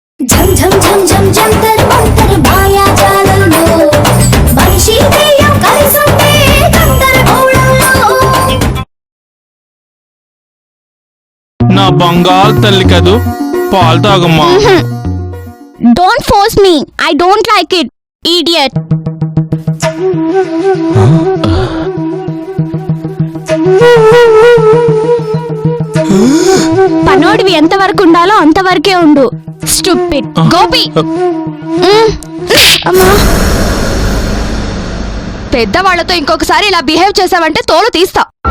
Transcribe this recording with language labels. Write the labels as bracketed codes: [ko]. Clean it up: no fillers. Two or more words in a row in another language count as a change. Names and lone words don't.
[te] ఝమ ఝమ ఝమ ఝమ జంతర మంతర మాయాజాలంలో మనిషి దెయ్యం కలిసుంటే గందరగోళంలో నా బంగారు తల్లి కదూ పాలు తాగమ్మా. [en] Don't force me. I don't like it, idiot. [te] పనోడివి ఎంత వరకు ఉండాలో అంతవరకే ఉండు. స్టూపిడ్ గోపి. అమ్మా, పెద్దవాళ్లతో ఇంకొకసారి ఇలా బిహేవ్ చేసావంటే తోలు తీస్తా.